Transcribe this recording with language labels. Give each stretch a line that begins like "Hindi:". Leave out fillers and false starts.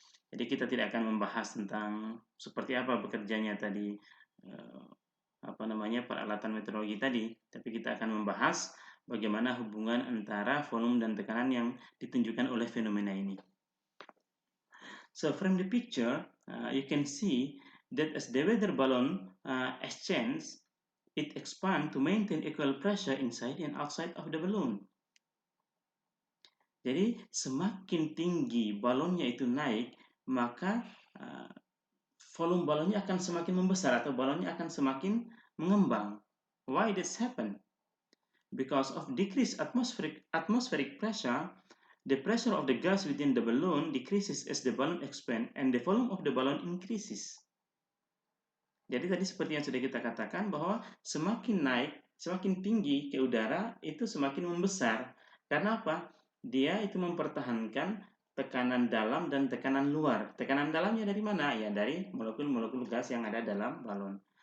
Indonesian: Jadi kita tidak akan membahas tentang seperti apa bekerjanya tadi peralatan meteorologi tadi, tapi kita akan membahas bagaimana hubungan antara volume dan tekanan yang ditunjukkan oleh fenomena ini.
English: So from the picture, you can see that as the weather balloon expands, it expands to maintain equal pressure inside and outside of the balloon.
Indonesian: Jadi semakin tinggi balonnya itu naik, maka volume balonnya akan semakin membesar atau balonnya akan semakin mengembang.
English: Why this happen? Because of decreased atmospheric pressure, the pressure of the gas within the balloon decreases as the balloon expands and the volume of the balloon increases.
Indonesian: Jadi tadi seperti yang sudah kita katakan bahwa semakin naik, semakin tinggi ke udara itu semakin membesar. Karena apa? Dia itu mempertahankan tekanan dalam dan tekanan luar. Tekanan dalamnya dari mana? Ya dari molekul-molekul gas yang ada dalam balon.